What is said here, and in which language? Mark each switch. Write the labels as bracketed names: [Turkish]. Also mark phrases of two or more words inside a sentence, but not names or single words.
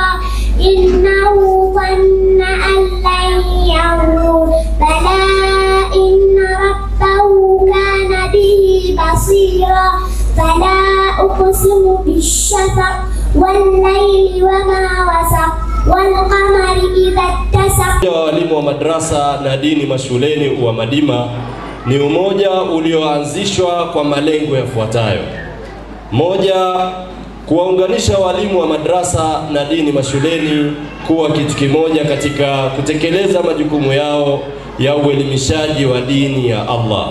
[Arabic] إنه ظن أن لن يعود. بلى إن ربه كان به بصيرا. فلا أقسم بالشفق والليل وما وسق والقمر إذا اتسق. [Swahili] Walimu wa madrasa na dini mashuleni wa Madima ni umoja ulioanzishwa kwa malengo yafuatayo: moja, kuwaunganisha walimu wa madrasa na dini mashuleni kuwa kitu kimoja katika kutekeleza majukumu yao ya uelimishaji wa dini ya Allah.